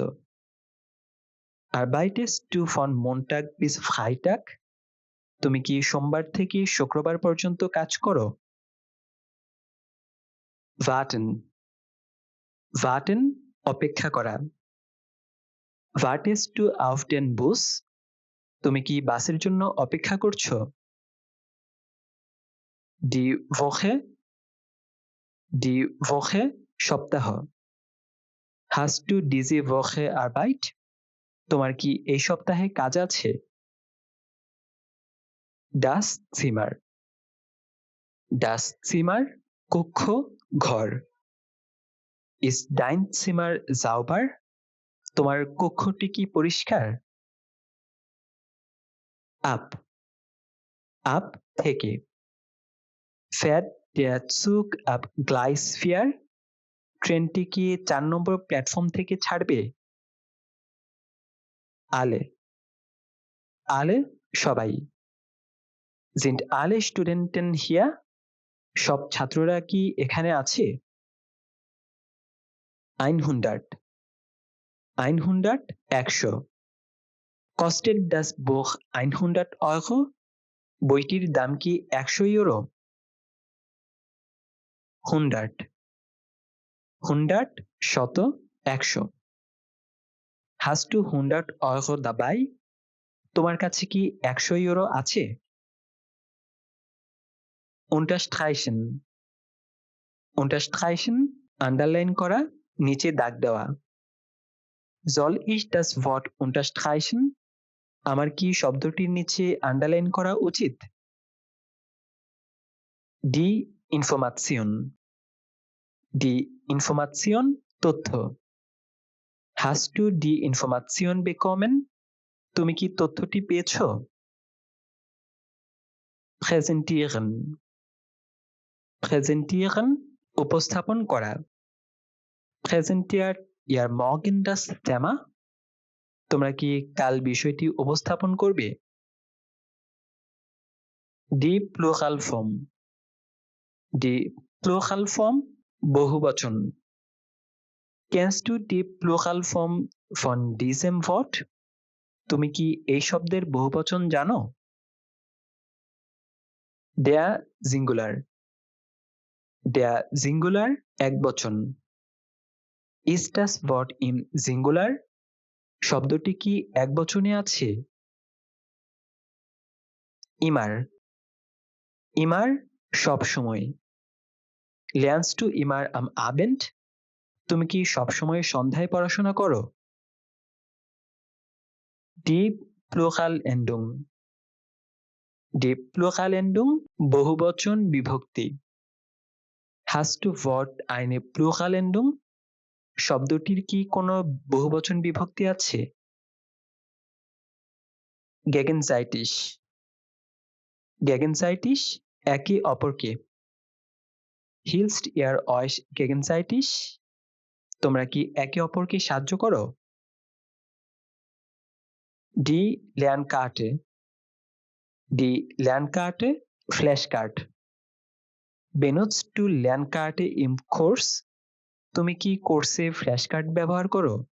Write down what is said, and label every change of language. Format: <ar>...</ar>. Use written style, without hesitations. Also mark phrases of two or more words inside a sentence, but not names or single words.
<de>Arbeitest du von Montag bis Freitag?</de> <bn>তুমি কি সোমবার থেকে শুক্রবার পর্যন্ত কাজ করো?</bn> <de>warten warten</de> <bn>অপেক্ষা করা।</bn> <de>wartest du auf den Bus?</de> <bn>তুমি কি বাসের জন্য অপেক্ষা করছো?</bn> <de>die Woche সপ্তাহ। hast du diese Woche Arbeit?</de> <bn>তোমার কি এই সপ্তাহে কাজ আছে?</bn> <de>das Zimmer</de> <bn>কক্ষ ঘর।</bn> <de>ist dein Zimmer sauber?</de> <bn>তোমার কক্ষটি কি পরিষ্কার? ab থেকে।</bn> <de>fährt der Zug ab Gleis 4?</de> <bn>ট্রেনটি কি 4 নম্বর প্ল্যাটফর্ম থেকে ছাড়বে?</bn> <de>alle সবাই। sind alle Studenten hier?</de> <bn>সব ছাত্ররা কি এখানে আছে? 100 100</bn> <de>kostet das Buch 100 Euro?</de> <bn>বইটির দাম কি 100 ইউরো? 100 শত 100</bn> <de>hast du 100 Euro dabei?</de> <bn>তোমার কাছে কি 100 ইউরো আছে? unterstreichen আন্ডারলাইন করা, নিচে দাগ দেওয়া।</bn> <de>soll ich das Wort unterstreichen?</de> <bn>আমার কি শব্দটির নিচে আন্ডারলাইন করা উচিত?</bn> <de>die Information তথ্য। hast du die Information bekommen?</de> <bn>তুমি কি তথ্যটি পেয়েছো? präsentieren উপস্থাপন করা।</bn> <de>präsentiert ihr morgen das Thema?</de> <bn>তোমরা কি কাল বিষয়টি উপস্থাপন করবে?</bn> <de>die Pluralform বহুবচন। kennst du die Pluralform von diesem Wort?</de> <bn>তুমি কি এই শব্দের বহুবচন জানো?</bn> <de>der Singular একবচন। ist das Wort im Singular?</de> <bn>শব্দটি কি একবচনে আছে? immer সব সময়।</bn> <de>lernst du immer am Abend?</de> <bn>তুমি কি সব সময় সন্ধ্যায় পড়াশোনা করো?</bn> <de>die Pluralendung</de> <bn>বহুবচন বিভক্তি।</bn> <de>hast du Wort eine Pluralendung?</de> <bn>শব্দটির কি কোনো বহুবচন বিভক্তি আছে? gegenseitig একে অপরকে।</bn> <de>hilft ihr euch gegenseitig?</de> <bn>তোমরা কি একে অপরকে সাহায্য করো?</bn> <de>die Lernkarte Flashcard। benutzt du Lernkarte im Kurs?</de> <bn>তুমি কি কোর্সে ফ্ল্যাশকার্ড ব্যবহার করো?</bn>